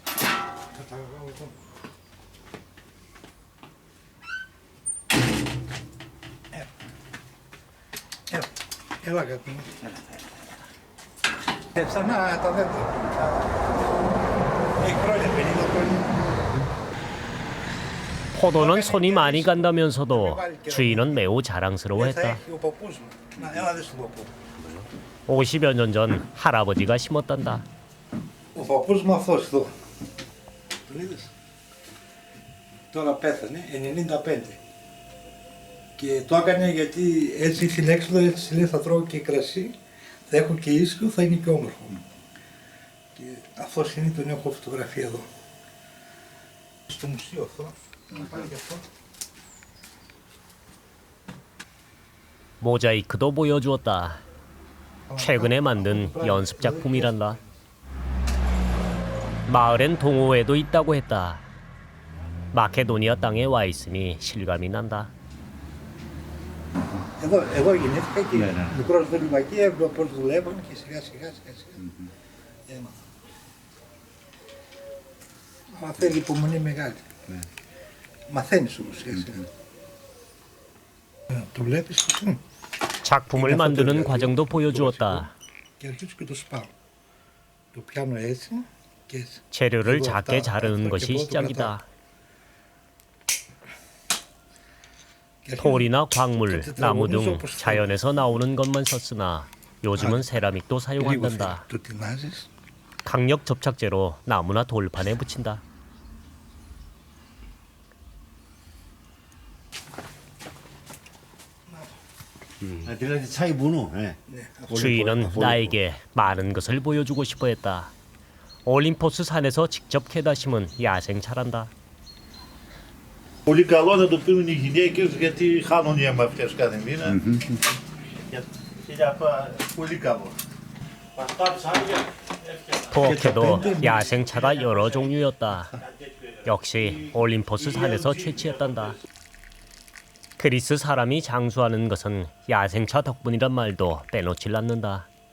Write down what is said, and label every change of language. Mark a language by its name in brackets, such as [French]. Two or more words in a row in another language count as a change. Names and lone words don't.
[Greek] Έλα αγάπη μου. Ξανά τα δέντρα. Έχει χρόνια, 50 χρόνια. [Korean] 포도는 손이 많이 간다면서도 주인은 매우 자랑스러워했다. [Greek] έχει ο παππούς μου. Να, έλα δεις τον παππού. [Korean] 50여 년 전 할아버지가 심었단다. [Greek] Ο παππούς μου αυτός εδώ. Τον είδες. Τώρα πέθανε, 95. Και το έκανε γιατί έτσι στην έξοδο, έτσι λέει θα τρώω και κρασί, θα έχω και ίσιο, θα είναι και όμορφο. Και αυτός είναι, τον έχω φωτογραφία εδώ. Στο μουσείο αυτό, να πάρει και αυτό. [Korean] 모자이크도 보여주었다. 최근에 만든 연습 작품이란다. 마을엔 동호회도 있다고 했다. 마케도니아 땅에 와 있으니 실감이 난다. [Greek] Εδώ γεννήθηκα και μικρός δωρημακή, έβλεπα πώς δουλεύαν και σιγά σιγά. Έμαθα. Αλλά θέλει υπομονή μεγάλη. Μαθαίνεις όμως σιγά σιγά. Το βλέπεις αυτό. [Korean] 작품을 만드는 과정도 보여주었다. [Greek] Και αρχίζω και το σπάω. Το πιάνω έτσι και έτσι. [Korean] 재료를 작게 자르는 것이 시작이다. 돌이나 광물, 나무 등 자연에서 나오는 것만 썼으나 요즘은 세라믹도 사용한단다. [Greek] Το τεινάζεις. [Korean] 강력 접착제로 나무나 돌판에 붙인다. [Greek] Δηλαδή τσάι βουνού. [Korean] 주인은 나에게 많은 것을 보여주고 싶어 했다. 올림포스 산에서 직접 캐다 심은 야생차란다. [Greek] Πολύ καλό να το πίνουν οι γυναίκες γιατί χάνουν οι αίμα αυτές κάθε μήνα. Και [Korean] 부엌에도 야생차가 여러 종류였다. 역시 올림포스 산에서 채취했단다. 그리스 사람이 장수하는 것은 야생차 덕분이란 말도 빼놓질 않는다.